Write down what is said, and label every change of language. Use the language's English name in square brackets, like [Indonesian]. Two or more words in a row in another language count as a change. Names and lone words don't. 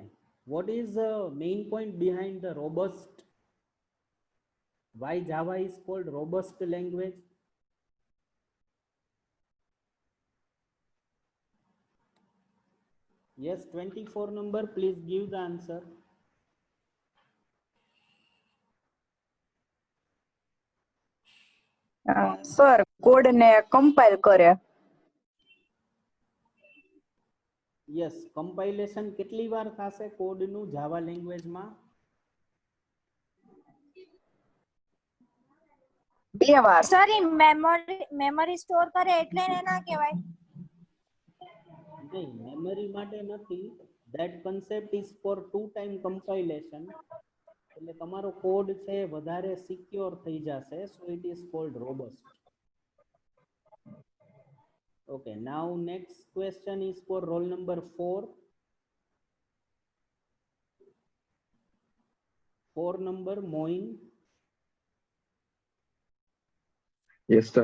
[English] What is the main point behind the robust? Why Java is called robust language? Yes, 24 number, please give the answer. [Gujarati] સર કોડ ને કમ્પાઇલ કરે. [English] Yes, compilation [Gujarati] કેટલી વાર થશે કોડનું જાવા લેંગ્વેજમાં? 2 વાર. સર એ [English] memory store [Gujarati] કરે એટલે એને ના કહેવાય. નહીં, મેમરી માટે નથી. [English] That concept is for two time compilation. [Gujarati] એટલે તમારો કોડ છે વધારે સિક્યોર થઈ જશે, [English] so it is called robust. Okay, now next question is for roll number 4. 4 number Moin. Yes, sir.